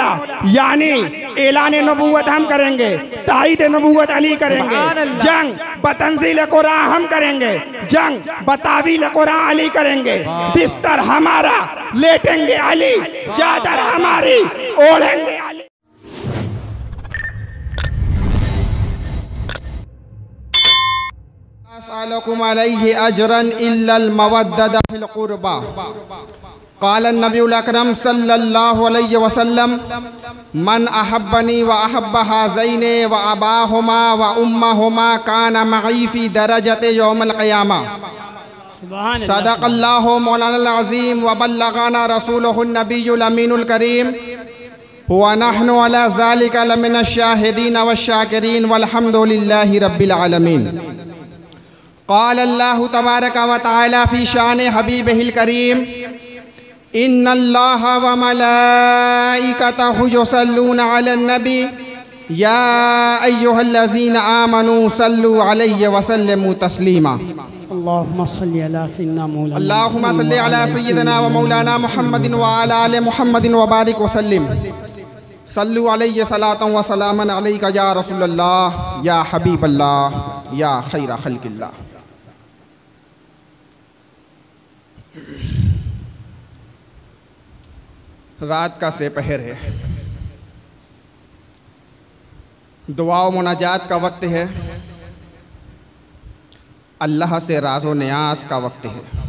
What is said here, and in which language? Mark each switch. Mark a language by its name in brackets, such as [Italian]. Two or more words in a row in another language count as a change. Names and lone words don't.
[Urdu] یعنی اعلان نبوت ہم کریں گے، تائید نبوت علی کریں گے، جنگ بتنزیل قرآن ہم کریں گے، جنگ بتاویل قرآن علی کریں گے. بستر ہمارا لیٹیں گے علی، چادر ہماری اوڑھیں گے علی. [Arabic] أسألكم عليه أجرا إلا المودة في القربى. قال النبي الأكرم صلى الله عليه وسلم، من أحبني وأحب هذين وأباهما وأمهما كان معي في درجتي يوم القيامة. صدق الله مولانا العظيم وبلغنا رسوله النبي الأمين الكريم ونحن على ذلك لمن الشاهدين والشاكرين والحمد لله رب العالمين. قال الله تبارك وتعالى في شأن حبيبه الكريم، إن الله وملائكته يصلون على النبي يا أيها الذين آمنوا صلوا عليه وسلموا تسليما. اللهم صل على سيدنا ومولانا محمد وعلى آل محمد وبارك وسلم. صلوا عليه صلاة وسلاما عليك يا رسول الله يا حبيب الله يا خير خلق الله. [Urdu] رات کا سہ پہر ہے، دعا و مناجات کا وقت ہے، اللہ سے راز و نیاز کا وقت ہے.